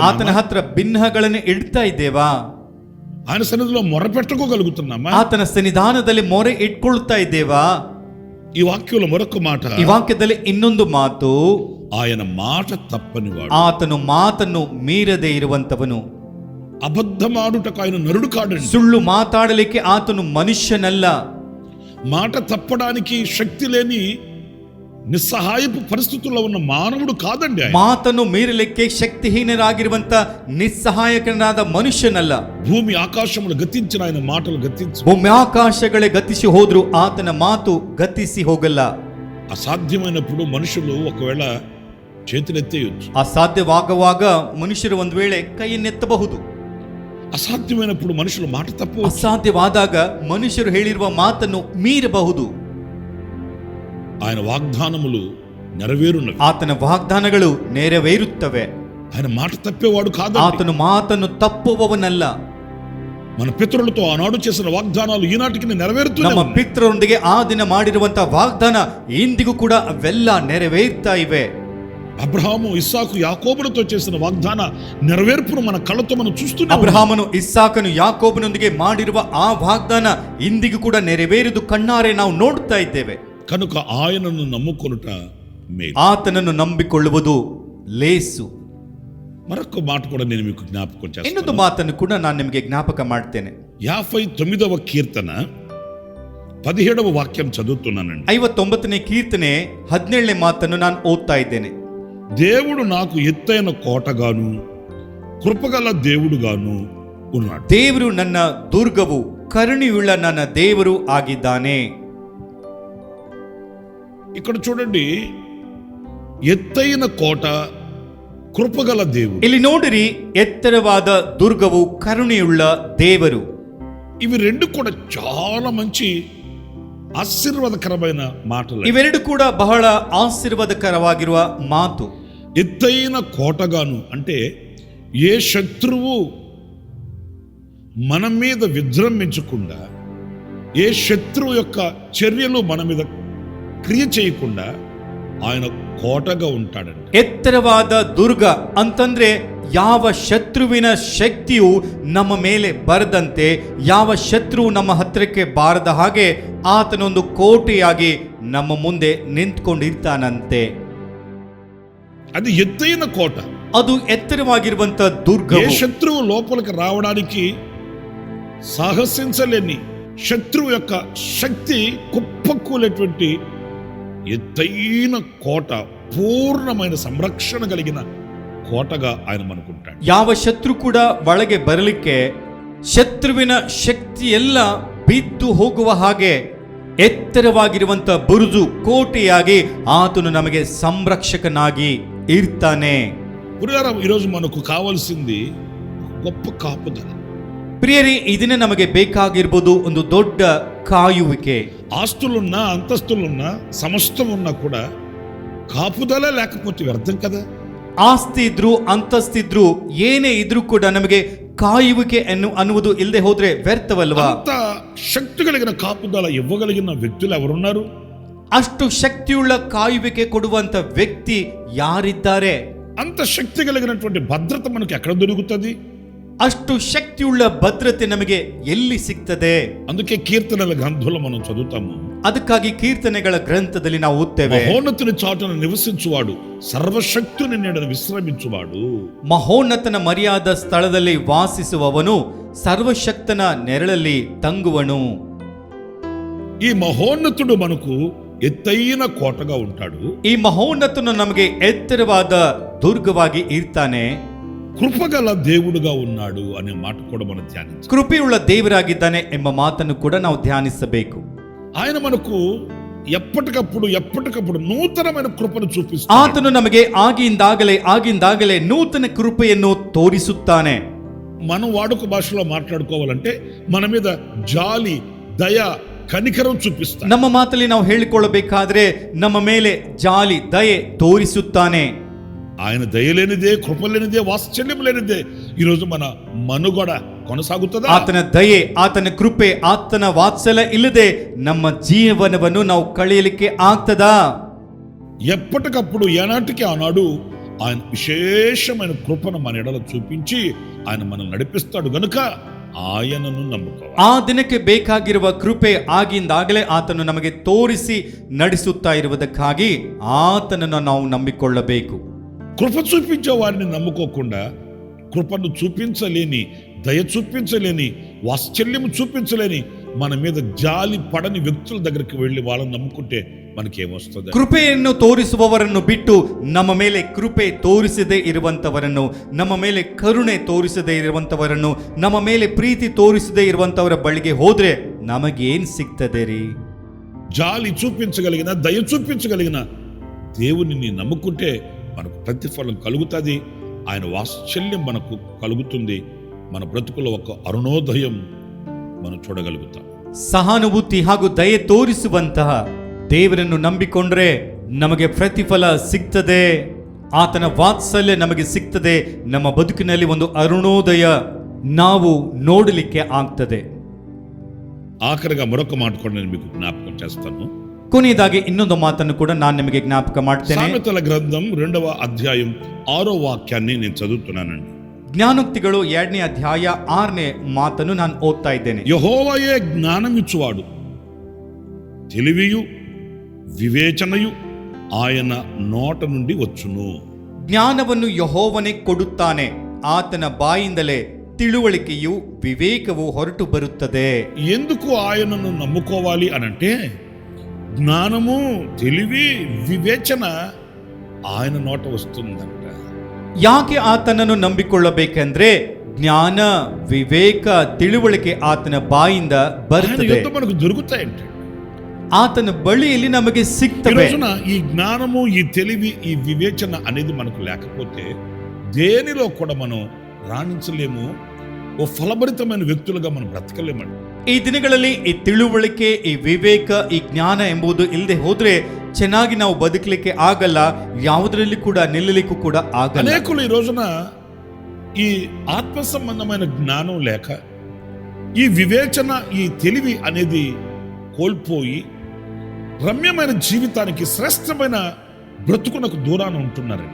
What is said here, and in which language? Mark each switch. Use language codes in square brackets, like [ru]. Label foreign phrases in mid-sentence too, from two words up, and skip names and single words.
[kn] ಆತನ ಹತ್ರ ಭಿನ್ನಗಳನ್ನು ಇಡ್ತಾ ಇದ್ದೇವಾ? [te] ఆయన సన్నిధిలో మొరపెట్టుకోగలుగుతున్నామా? [kn] ಆತನ ಸನ್ನಿಧಾನದಲ್ಲಿ ಮೊರೆ ಇಟ್ಕೊಳ್ತಾ ಇದ್ದೇವಾ? [te] ఈ వాక్యంలో మరొక మాట, [kn] ಈ ವಾಕ್ಯದಲ್ಲಿ ಇನ್ನೊಂದು ಮಾತು, [te] ఆయన మాట తప్పనివాడు. [kn] ಆತನು ಮಾತನ್ನು ಮೀರದೆ ಇರುವಂತವನು. [te] అబద్ధమాడుటకు ఆయన నరుడు కాడండి. [kn] ಸುಳ್ಳು ಮಾತಾಡಲಿಕ್ಕೆ ಆತನು ಮನುಷ್ಯನಲ್ಲ. [te] మాట తప్పడానికి శక్తి లేని నిస్సహాయపు పరిస్థితుల్లో ఉన్న మానవుడు కాదండి ఆయన. [kn] ಮಾತನ್ನು ಮೀರಲಿಕ್ಕೆ ಶಕ್ತಿಹೀನರಾಗಿರುವಂತ ನಿಸ್ಸಹಾಯಕನಾದ ಮನುಷ್ಯನಲ್ಲ. [te] భూమి ఆకాశములు గతించిన ఆయన మాటలు గతించు. [kn] ಭೂಮಿ ಆಕಾಶಗಳೇ ಗತಿಸಿ ಹೋದ್ರು ಆತನ ಮಾತು ಗತಿಸಿ ಹೋಗಲ್ಲ. [te] అసాధ్యమైనప్పుడు మనుషులు ఒకవేళ చేతులెత్తేయొచ్చు. [kn] ಅಸಾಧ್ಯವಾಗುವಾಗ ಮನುಷ್ಯರು ಒಂದು ವೇಳೆ ಕೈಯನ್ನೆತ್ತಬಹುದು. [te] అసాధ్యమైనప్పుడు మనుషులు మాట తప్పవచ్చు. [kn] ಅಸಾಧ್ಯವಾದಾಗ ಮನುಷ್ಯರು ಹೇಳಿರುವ ಮಾತನ್ನು ಮೀರಬಹುದು. [te] ఆయన వాగ్దానములు నెరవేరున్నవి. [kn] ಆತನ ವಾಗ್ದಾನಗಳು ನೆರವೇರುತ್ತವೆ. [te] ఆయన మాట తప్పేవాడు కాదు. [kn] ಆತನು ಮಾತನ್ನು ತಪ್ಪುವವನಲ್ಲ. [te] మన పితరులతో ఆనాడు చేసిన వాగ్దానాలు ఈనాటికి నెరవేరుతున్నాయి. [kn] ನಮ್ಮ ಪಿತೃರೊಂದಿಗೆ ಆ ದಿನ ಮಾಡಿರುವಂತಹ ವಾಗ್ದಾನ ಇಂದಿಗೂ ಕೂಡ ಅವೆಲ್ಲ ನೆರವೇರ್ತಾ ಇವೆ. [te] అబ్రహాము, ఇస్సాకు, యాకోబులతో చేసిన వాగ్దాన నెరవేర్పును మన కళ్ళతో మనం చూస్తున్నాం. [kn] ಅಬ್ರಹಾಮನು, ಇಸ್ಸಾಕನು, ಯಾಕೋಬನೊಂದಿಗೆ ಮಾಡಿರುವ ಆ ವಾಗ್ದಾನ ಇಂದಿಗೂ ಕೂಡ ನೆರವೇರಿದು ಕಣ್ಣಾರೆ ನಾವು ನೋಡ್ತಾ ಇದ್ದೇವೆ. [te] కనుక ఆయనను నమ్ముకొనుట మేలు. [kn] ಆತನನ್ನು ನಂಬಿಕೊಳ್ಳುವುದು ಲೇಸು. [te] మరొక మాట కూడా నేను మీకు జ్ఞాపకం [kn] ಇನ್ನೊಂದು [te] చేస్తాను. [kn] ಮಾತನ್ನು ಕೂಡ ನಾನು ನಿಮಗೆ ಜ್ಞಾಪಕ ಮಾಡ್ತೇನೆ. [te] 59వ కీర్తన 17వ వాక్యం చదువుతున్నానండి. [kn] 59ನೇ ಕೀರ್ತನೆ 17ನೇ ಮಾತನ್ನು ನಾನು ಓದ್ತಾ ಇದ್ದೇನೆ. [te] దేవుడు నాకు ఎత్తైన కోటగాను కృపగల దేవుడుగాను ఉన్నాడు. [kn] ದೇವರು ನನ್ನ ದುರ್ಗವು, ಕರುಣೆಯುಳ್ಳ ನನ್ನ ದೇವರು ಆಗಿದ್ದಾನೆ. [te] ఇక్కడ చూడండి, ఎత్తైన కోట, కృపగల దేవుడు. [kn] ಇಲ್ಲಿ ನೋಡಿರಿ, ಎತ್ತರವಾದ ದುರ್ಗವು, ಕರುಣೆಯುಳ್ಳ ದೇವರು. [te] ఇవి రెండు కూడా చాలా మంచి ఆశీర్వాదకరమైన మాటలు. [kn] ಇವೆರಡು ಕೂಡ ಬಹಳ ಆಶೀರ್ವಾದಕರವಾಗಿರುವ ಮಾತು. [te] ఎత్తైన కోటగాను అంటే ఏ శత్రువు మన మీద విజృంభించకుండా, ఏ శత్రువు యొక్క చర్యలు మన మీద క్రియ చేయకుండా ఆయన కోటగా ఉంటాడండి. [kn] ಎತ್ತರವಾದ ದುರ್ಗ ಅಂತಂದ್ರೆ ಯಾವ ಶತ್ರುವಿನ ಶಕ್ತಿಯು ನಮ್ಮ ಮೇಲೆ ಬರದಂತೆ, ಯಾವ ಶತ್ರುವು ನಮ್ಮ ಹತ್ತಿರಕ್ಕೆ ಬಾರದ ಹಾಗೆ ಆತನೊಂದು ಕೋಟೆಯಾಗಿ ನಮ್ಮ ಮುಂದೆ ನಿಂತ್ಕೊಂಡಿರ್ತಾನಂತೆ. [te] అది ఎత్తైన కోట. [kn] ಅದು ಎತ್ತರವಾಗಿರುವಂತ ದುರ್ಗ. [te] ఏ శత్రువు లోపలికి రావడానికి సాహసించలేని శత్రువు యొక్క శక్తి కుప్పకూలేటువంటి ఎత్తైన కోట, పూర్ణమైన సంరక్షణ కలిగిన కోటగా ఆయన మనకుంటాడు. [kn] ಯಾವ ಶತ್ರು ಕೂಡ ಒಳಗೆ ಬರಲಿಕ್ಕೆ, ಶತ್ರುವಿನ ಶಕ್ತಿ ಎಲ್ಲ ಬಿದ್ದು ಹೋಗುವ ಹಾಗೆ ಎತ್ತರವಾಗಿರುವಂತ ಬುರುಜು, ಕೋಟೆಯಾಗಿ ಆತನು ನಮಗೆ ಸಂರಕ್ಷಕನಾಗಿ ಇರ್ತಾನೆ. [te] పురారం ఈరోజు మనకు కావాల్సింది గొప్ప కాపుదల. [kn] ಪ್ರಿಯರೇ, ಇದನ್ನೇ ನಮಗೆ ಬೇಕಾಗಿರ್ಬೋದು, ಒಂದು ದೊಡ್ಡ ಕಾಯುವಿಕೆ. [te] ఆస్తులున్నా, అంతస్తులున్నా, సమస్తం ఉన్నా కూడా కాపుదల లేకపోతే వ్యర్థం కదా. [kn] ಆಸ್ತಿ ಇದ್ರು ಅಂತಸ್ತಿದ್ರು ಏನೇ ಇದ್ರೂ ಕೂಡ ನಮಗೆ ಕಾಯುವಿಕೆ ಅನ್ನುವುದು ಇಲ್ಲದೆ ಹೋದ್ರೆ ವ್ಯರ್ಥವಲ್ವಾ? [te] అంత శక్తి కలిగిన కాపుదల ఇవ్వగలిగిన వ్యక్తులు ఎవరున్నారు? [kn] ಅಷ್ಟು ಶಕ್ತಿಯುಳ್ಳ ಕಾಯುವಿಕೆ ಕೊಡುವಂತ ವ್ಯಕ್ತಿ ಯಾರಿದ್ದಾರೆ? [te] అంత శక్తి కలిగినటువంటి భద్రత మనకు ఎక్కడ దొరుకుతుంది? [kn] ಅಷ್ಟು ಶಕ್ತಿಯುಳ್ಳ ಭದ್ರತೆ ನಮಗೆ ಎಲ್ಲಿ ಸಿಗ್ತದೆ? [te] అందుకే కీర్తనల గ్రంథంలో మనం చదువుతాము, [kn] ಅದಕ್ಕಾಗಿ ಕೀರ್ತನೆಗಳ ಗ್ರಂಥದಲ್ಲಿ ನಾವು ಓದ್ತೇವೆ, [te] మహోన్నతుని చాటున నివసించువాడు సర్వశక్తుని నీడన విశ్రమించువాడు. [kn] ಮಹೋನ್ನತನ ಮರ್ಯಾದ ಸ್ಥಳದಲ್ಲಿ ವಾಸಿಸುವವನು ಸರ್ವಶಕ್ತನ ನೆರಳಲ್ಲಿ ತಂಗುವನು. [te] ఈ మహోన్నతుడు మనకు ఎత్తైన కోటగా ఉంటాడు. [kn] ಈ ಮಹೋನ್ನತನು ನಮಗೆ ಎತ್ತರವಾದ ದುರ್ಗವಾಗಿ ಇರ್ತಾನೆ. [te] కృపగల దేవుడుగా ఉన్నాడు అనే మాట కూడా మనం ధ్యానించాలి. [kn] ಕೃಪೆಯುಳ್ಳ ದೇವರಾಗಿದ್ದಾನೆ ಎಂಬ ಮಾತನ್ನು ಕೂಡ ನಾವು ಧ್ಯಾನಿಸಬೇಕು. [te] ఆయన మనకు ఎప్పటికప్పుడు నూతనమైన కృపను చూపిస్తాడు. [kn] ಆತನು ನಮಗೆ ಆಗಿಂದಾಗಲೇ ನೂತನ ಕೃಪೆಯನ್ನು ತೋರಿಸುತ್ತಾನೆ. [te] మనం వాడుక భాషలో మాట్లాడుకోవాలంటే మన మీద జాలి, దయ, కనికరం చూపిస్తాడు. [kn] ನಮ್ಮ ಮಾತಲ್ಲಿ ನಾವು ಹೇಳಿಕೊಳ್ಳಬೇಕಾದ್ರೆ ನಮ್ಮ ಮೇಲೆ ಜಾಲಿ, ದಯೆ ತೋರಿಸುತ್ತಾನೆ. [te] ఆయన దయలేనిదే, కృపలేనిదే, వాత్సల్యం లేనిదే ఈరోజు మన మనుగడ కొనసాగుతుందా? [kn] ಆತನ ದಯೆ, ಆತನ ಕೃಪೆ, ಆತನ ವಾತ್ಸಲ್ಯ ಇಲ್ಲದೆ ನಮ್ಮ ಜೀವನವನ್ನು ನಾವು ಕಳೆಯಲಿಕ್ಕೆ ಆಗ್ತದಾ? [te] ఎప్పటికప్పుడు ఏనాటికి ఆనాడు ఆయన విశేషమైన కృపను మన ఎడల చూపించి ఆయన మనల్ని నడిపిస్తాడు గనుక ఆయనను నమ్ముకోవాలి. [kn] ಆ ದಿನಕ್ಕೆ ಬೇಕಾಗಿರುವ ಕೃಪೆ ಆಗಿಂದಾಗಲೇ ಆತನು ನಮಗೆ ತೋರಿಸಿ ನಡೆಸುತ್ತಾ ಇರುವುದಕ್ಕಾಗಿ ಆತನನ್ನು ನಾವು ನಂಬಿಕೊಳ್ಳಬೇಕು. [te] కృప చూపించే వారిని నమ్ముకోకుండా, కృపను చూపించలేని, దయ చూపించలేని, వాత్సల్యము చూపించలేని, మన మీద జాలి పడని వ్యక్తుల దగ్గరికి వెళ్ళి వాళ్ళని నమ్ముకుంటే మనకేమొస్తుంది? [kn] ಕೃಪೆಯನ್ನು ತೋರಿಸುವವರನ್ನು ಬಿಟ್ಟು ನಮ್ಮ ಮೇಲೆ ಕೃಪೆ ತೋರಿಸದೇ ಇರುವಂತವರನ್ನು, ನಮ್ಮ ಮೇಲೆ ಕರುಣೆ ತೋರಿಸದೇ ಇರುವಂತವರನ್ನು, ನಮ್ಮ ಮೇಲೆ ಪ್ರೀತಿ ತೋರಿಸದೇ ಇರುವಂತವರ ಬಳಿಗೆ ಹೋದ್ರೆ ನಮಗೇನ್ ಸಿಗ್ತದೆ ರೀ? [te] జాలి చూపించగలిగిన, దయ చూపించగలిగిన దేవుని నమ్ముకుంటే మనకు ప్రతిఫలం కలుగుతుంది. ఆయన వాత్సల్యం మనకు కలుగుతుంది. మన బ్రతుకులో ఒక అరుణోదయం మనం చూడగలుగుతాం. [kn] ಸಹಾನುಭೂತಿ ಹಾಗೂ ದಯೆ ತೋರಿಸುವಂತಹ ದೇವರನ್ನು ನಂಬಿಕೊಂಡ್ರೆ ನಮಗೆ ಪ್ರತಿಫಲ ಸಿಗ್ತದೆ. ಆತನ ವಾತ್ಸಲ್ಯ ನಮಗೆ ಸಿಗ್ತದೆ. ನಮ್ಮ ಬದುಕಿನಲ್ಲಿ ಒಂದು ಅರುಣೋದಯ ನಾವು ನೋಡಲಿಕ್ಕೆ ಆಗ್ತದೆ. [te] ఆఖరిగా మరొక మాట కూడా నేను మీకు జ్ఞాపకం చేస్తాను. [kn] ಕೊನೆಯದಾಗಿ ಇನ್ನೊಂದು ಮಾತನ್ನು ಕೂಡ ನಾನು ನಿಮಗೆ ಜ್ಞಾಪಕ ಮಾಡ್ತೇನೆ. [te] సామెతల గ్రంథం 2వ అధ్యాయం 6వ వాక్యాన్ని నేను చదువుతున్నానండి. [kn] ಜ್ಞಾನೋಕ್ತಿಗಳು 2ನೇ ಅಧ್ಯಾಯ 6ನೇ ಮಾತನ್ನು ನಾನು ಓದ್ತಾ ಇದ್ದೇನೆ. [te] యెహోవాయే జ్ఞానమిచ్చువాడు, తెలివియు వివేచనయు ఆయన నోట నుండి వచ్చును. [kn] ಜ್ಞಾನವನ್ನು ಯೆಹೋವನೇ ಕೊಡುತ್ತಾನೆ, ಆತನ ಬಾಯಿಂದಲೇ ತಿಳುವಳಿಕೆಯು ವಿವೇಕವು ಹೊರಟು ಬರುತ್ತದೆ. [te] ఎందుకు ఆయనను నమ్ముకోవాలి అనంటే జ్ఞానము, తెలివి, వివేచన ఆయన నోట వస్తుందంట. [kn] ಯಾಕೆ ಆತನನ್ನು ನಂಬಿಕೊಳ್ಳಬೇಕೆಂದ್ರೆ ಜ್ಞಾನ, ವಿವೇಕ, ತಿಳುವಳಿಕೆ ಆತನ ಬಾಯಿಂದ ಬರುತ್ತದೆ, [te] మనకు దొరుకుతాయంట. [kn] ಆತನ ಬಳಿಯಲ್ಲಿ ನಮಗೆ [te] ఈ [kn] ಸಿಗ್ತವೆ. [te] రోజున ఈ జ్ఞానము, ఈ తెలివి, ఈ వివేచన అనేది మనకు లేకపోతే దేనిలో కూడా మనం రాణించలేము. ఓ ఫలభరితమైన వ్యక్తులుగా మనం బ్రతకలేమండి. [kn] ಈ ದಿನಗಳಲ್ಲಿ ಈ ತಿಳುವಳಿಕೆ, ಈ ವಿವೇಕ, ಈ ಜ್ಞಾನ ಎಂಬುದು ಇಲ್ಲದೆ ಹೋದ್ರೆ ಚೆನ್ನಾಗಿ ನಾವು ಬದುಕಲಿಕ್ಕೆ ಆಗಲ್ಲ. ಯಾವುದರಲ್ಲಿ ಕೂಡ ನಿಲ್ಲಲಿಕ್ಕೂ ಕೂಡ ಆಗಲ್ಲ. [te] అనేకులు ఈ రోజున ఈ ఆత్మ సంబంధమైన జ్ఞానం లేక, ఈ వివేచన, ఈ తెలివి అనేది కోల్పోయి రమ్యమైన జీవితానికి, శ్రేష్టమైన బ్రతుకునకు దూరాన ఉంటున్నారండి.